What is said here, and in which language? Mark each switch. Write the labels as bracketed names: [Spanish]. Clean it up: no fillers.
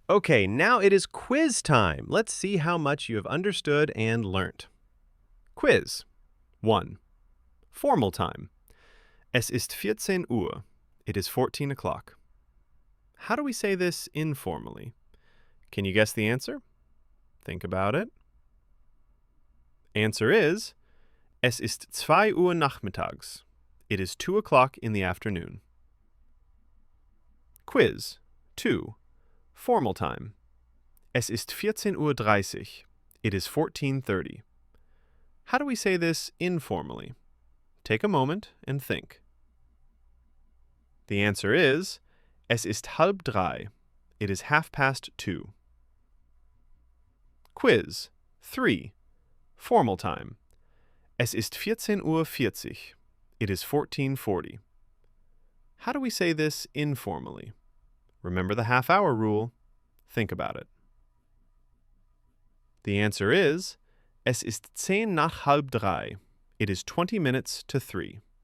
[English] Okay, now it is quiz time. Let's see how much you have understood and learnt. Quiz 1. Formal time. Es ist 14 Uhr. It is 14 o'clock. How do we say this informally? Can you guess the answer? Think about it. [German] Answer is, es ist 2 Uhr nachmittags. [English] It is 2 o'clock in the afternoon. Quiz 2. Formal time. Es ist 14:30 Uhr. It is 14:30. How do we say this informally? Take a moment and think. [German] The answer is, es ist halb drei. [English] It is 2:30. Quiz 3. Formal time. Es ist 14:40 Uhr. It is 14:40. How do we say this informally? Remember the half-hour rule. Think about it. The answer is, es ist 10 nach halb drei. It is 20 minutes to 3.